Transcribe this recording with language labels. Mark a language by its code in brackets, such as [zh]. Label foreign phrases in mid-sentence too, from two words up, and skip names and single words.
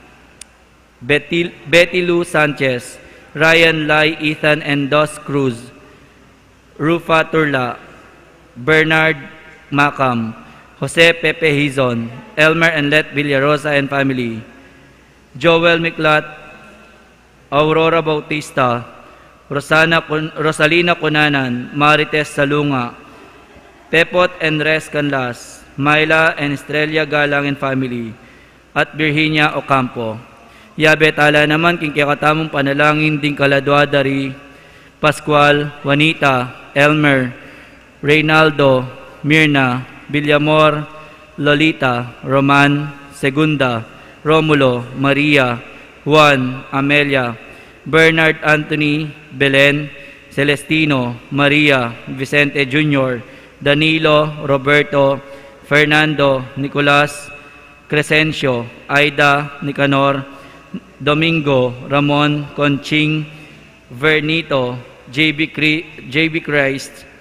[pam] Betty Lou Sanchez, Ryan Lai, Ethan and Dos Cruz, Rufa Turla, Bernard Macam, Jose Pepe Hizon, Elmer and Let Villarosa and family, Joel Miklat, Aurora Bautista, Rosalina Cunanan, Marites Salunga, Pepot and Res Canlas, Myla and Estrella Galang and family, at Virginia Ocampo. Yabe tala naman king kakatamong panalangin ding kaladwadari, Pascual, Juanita, Elmer, Reynaldo, Mirna, Villamor, Lolita, Roman, Segunda, Romulo, Maria, Juan, Amelia, Bernard Anthony, Belen, Celestino, Maria, Vicente Jr., Danilo, Roberto, Fernando, Nicolas, Crescencio, Aida, Nicanor, Domingo, Ramon, Conching, Vernito, JB Christ,